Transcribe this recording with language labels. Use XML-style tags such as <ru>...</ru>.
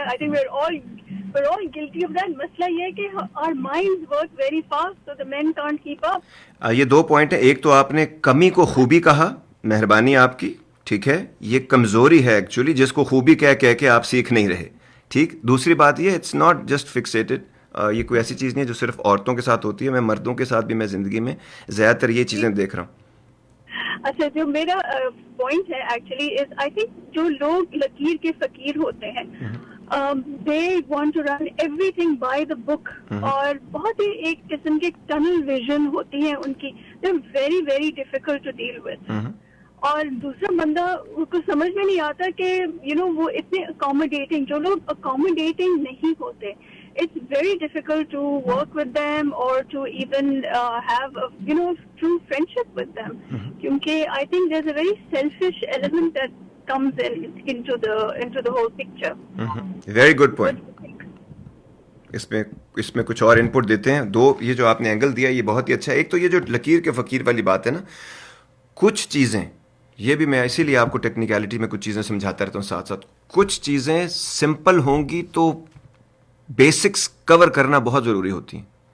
<en>I think we're all guilty of that.</en> <hi>मसला ये है कि</hi> <en>our minds work very fast, so the men can't keep up.</en> <hi>ये दो पॉइंट है। एक तो आपने कमी को खूबी कहा, मेहरबानी आपकी, ठीक है, ये कमजोरी है एक्चुअली, जिसको खूबी कह कह के आप सीख नहीं रहे। ठीक, दूसरी बात ये,</hi> <en>it's not just fixated,</en> <hi>ये कोई ऐसी चीज़ नहीं है जो सिर्फ औरतों के साथ होती है। मैं मर्दों के साथ भी मैं ज़िंदगी में ज़्यादातर ये चीज़ें देख रहा हूँ। अच्छा, जो मेरा पॉइंट है</hi> <en>actually is, I think</en> <hi>जो लोग लकीर के फकीर होते हैं,</hi> <en>they want to run everything by the book,</en> <hi>और बहुत ही एक किस्म की टनल विजन होती है उनकी,</hi> <en>They are very very difficult to deal with.</en> <hi>और दूसरा बंदा उसको समझ में नहीं आता कि वो इतने अकोमोडेटिंग, जो लोग अकोमोडेटिंग नहीं होते,</hi> <en>it's very difficult to work with them or to even have a true friendship with them, क्योंकि I think there's a very selfish element that comes into the whole picture. Very good point.</en> <hi>इसमें कुछ और input देते हैं। दो, ये जो आपने एंगल दिया ये बहुत ही अच्छा है। एक तो ये जो लकीर के फकीर वाली बात है ना, कुछ चीज़ें, ये भी मैं इसीलिए आपको टेक्निकलिटी में कुछ चीज़ें समझाता रहता हूँ साथ साथ। कुछ चीज़ें सिंपल होंगी तो बेसिक्स कवर करना बहुत ज़रूरी होती हैं।</hi>